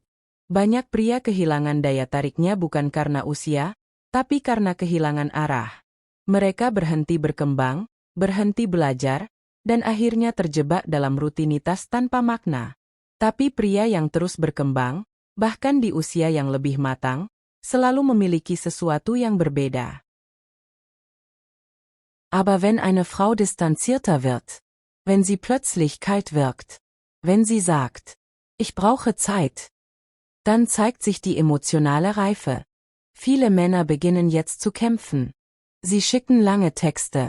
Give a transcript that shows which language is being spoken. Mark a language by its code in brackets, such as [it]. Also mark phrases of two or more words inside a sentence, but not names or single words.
[id] Banyak pria kehilangan daya tariknya bukan karena usia, tapi karena kehilangan arah. Mereka berhenti berkembang, berhenti belajar, dan akhirnya terjebak dalam rutinitas tanpa makna. Tapi pria yang terus berkembang, bahkan di usia yang lebih matang, selalu memiliki sesuatu yang berbeda. [de] Aber wenn eine Frau distanzierter wird, wenn sie plötzlich kalt wirkt, wenn sie sagt, ich brauche Zeit, dann zeigt sich die emotionale Reife. Viele Männer beginnen jetzt zu kämpfen. Sie schicken lange Texte.